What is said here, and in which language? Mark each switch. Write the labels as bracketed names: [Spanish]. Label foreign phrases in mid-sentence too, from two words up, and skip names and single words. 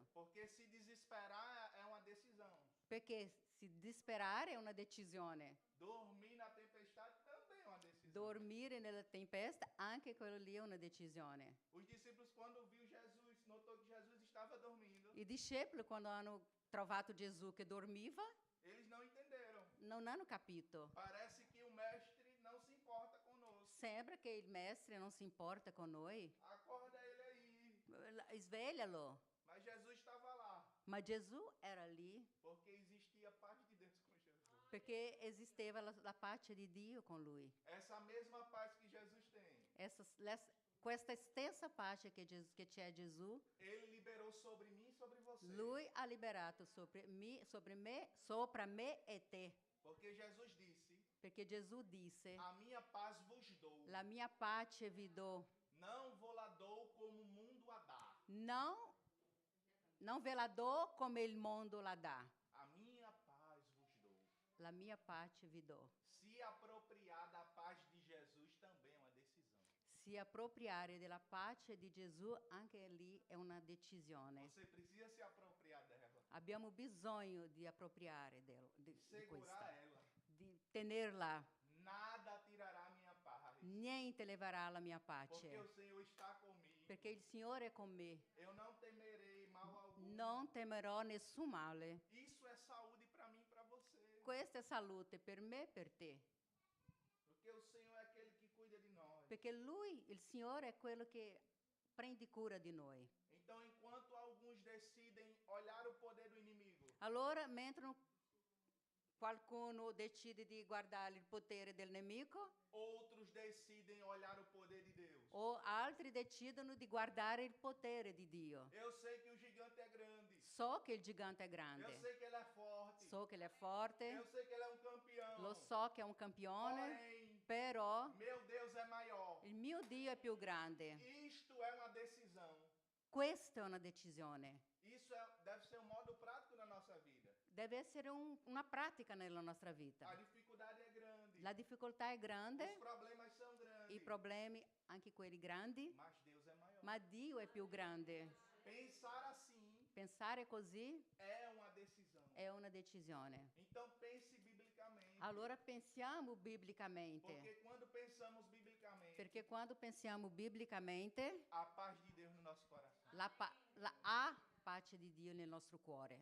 [Portuguese] Porque se desesperar é uma decisão. [Italian] Perché si disperare è una decisione. [Portuguese] Dormir na tempestade também é uma decisão. [Italian] Dormire nella tempesta, anche quello lì è una decisione. [Portuguese] Os discípulos, quando viu Jesus, notou que Jesus estava dormindo. [Italian] I discepoli, quando hanno trovato Gesù che dormiva, [Portuguese] Eles não entenderam. [Italian] non hanno capito. [Portuguese] Parece que o mestre não se importa conosco. [Italian] Sembra che il Mestre non si importa con noi. [Portuguese] Acorda ele aí. [Italian] Sveglialo. [Portuguese] Mas Jesus estava lá, [Italian] Ma Gesù era lì [Portuguese] porque existia a paz de Deus com Jesus. [Italian] perché esisteva la pace di Dio con lui. [Portuguese] Essa mesma paz que Jesus tem, [Italian] Questa stessa pace che c'è Gesù, [Portuguese] ele liberou sobre mim e sobre você. [Italian] lui ha liberato sopra me e te. [Portuguese] Porque Jesus disse: [Italian] Perché Gesù disse: [Portuguese] a minha paz vos dou. [Italian] la mia pace vi do. [Portuguese] Não vou lá dou como o mundo a dá. [Italian] Non ve la do come il mondo la dà. [Portuguese] A minha paz vos dou. [Italian] La mia pace vi do. [Portuguese] Se apropriar da paz de Jesus também é uma decisão. [Italian] Si appropriare della pace di Gesù, anche lì è una decisione. [Portuguese] Você precisa se apropriar dela, [Italian] Abbiamo bisogno di appropriare di [Portuguese] segurar [Italian] questa, [Portuguese] ela. [Italian] di tenerla. [Portuguese] Nada tirará minha paz. [Italian] Niente leverà la mia [Portuguese] Porque [Italian] pace, [Portuguese] o Senhor está comigo. [Italian] perché il Signore è con me. [Portuguese] Eu não temerei mal algum. [Italian] Non temerò nessun male. [Portuguese] Isso é saúde para mim e para você. [Italian] Questa è salute per me e per te, [Portuguese] Porque o Senhor é aquele que cuida de nós. [Italian] perché Lui, il Signore, è quello che prende cura di noi. [Portuguese] Então, enquanto alguns decidem olhar o poder do inimigo, [Italian] Allora, mentre Qualcuno decide di guardare il potere del nemico, [Portuguese] Outros decidem olhar o poder de Deus. [Italian] o altri decidono di guardare il potere di Dio. [Portuguese] Eu sei que o gigante é grande. [Italian] So che il gigante è [Portuguese] Eu [Italian] grande, [Portuguese] sei que ele é forte. [Italian] so che è forte, [Portuguese] Eu sei que ele é um campeão. [Italian] lo so che è un campione, [Portuguese] Porém, [Italian] però [Portuguese] meu Deus é maior. [Italian] il mio Dio è più grande. [Portuguese] Isto é uma decisão. [Italian] Questa è una decisione. [Portuguese] Isso deve ser um modo prático na nossa vida. [Italian] Deve essere una pratica nella nostra vita. [Portuguese] A dificuldade é grande. [Italian] La difficoltà è [Portuguese] Os [Italian] grande, [Portuguese] problemas são grandes. [Italian] i problemi, anche quelli grandi, [Portuguese] Mas Deus é maior. [Italian] ma Dio è più grande. [Portuguese] Pensar assim [Italian] Pensare così [Portuguese] é uma decisão. [Italian] è una decisione. [Portuguese] Então pense biblicamente. [Italian] Allora pensiamo biblicamente, [Portuguese] Porque quando pensamos biblicamente, [Italian] perché quando pensiamo biblicamente, [Portuguese] a paz de Deus no nosso coração. [Italian] ha pace di Dio nel nostro cuore.